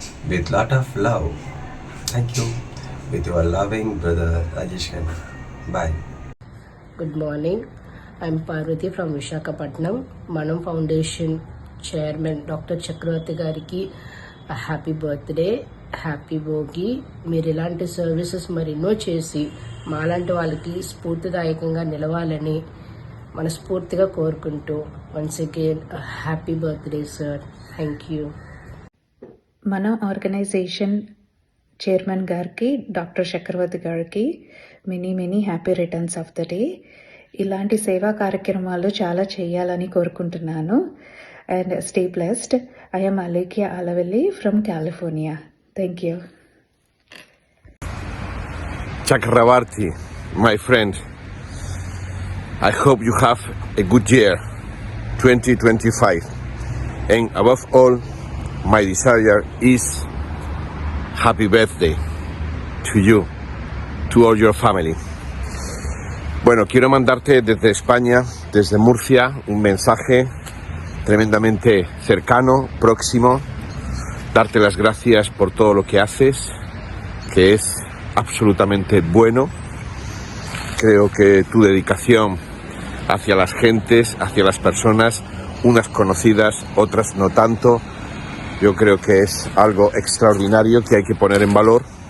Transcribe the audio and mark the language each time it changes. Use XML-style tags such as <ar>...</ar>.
<en>With lot of love. Thank you. With your loving brother Rajesh Khanna. Bye. Good morning. I'm Parvati from Visakhapatnam. Manam Foundation Chairman Dr. Chakravarti gariki a happy birthday, happy Bogi.</en> <te>మీరు ఇలాంటి services మరెన్నో చేసి మాలాంటి వాళ్ళకి స్ఫూర్తిదాయకంగా నిలవాలని మనస్ఫూర్తిగా కోరుకుంటూ</te> <en>Once again happy birthday sir. Thank you.</en> <te>మన ఆర్గనైజేషన్ చైర్మన్ గారికి, డాక్టర్ చక్రవర్తి గారికి</te> <en>Many happy returns of the day.</en> <te>ఇలాంటి సేవా కార్యక్రమాలు చాలా చేయాలని కోరుకుంటున్నాను.</te> <en>And stay blessed. I am Alekia Alavelli from California. Thank you. Chakravarti, my friend, I hope you have a good year 2025, and above all, my desire is happy birthday to you, to all your family.</en> <es>Bueno, quiero mandarte desde España, desde Murcia, un mensaje tremendamente cercano, próximo, darte las gracias por todo lo que haces, que es absolutamente bueno. Creo que tu dedicación hacia las gentes, hacia las personas, unas conocidas, otras no tanto, yo creo que es algo extraordinario que hay que poner en valor.</es>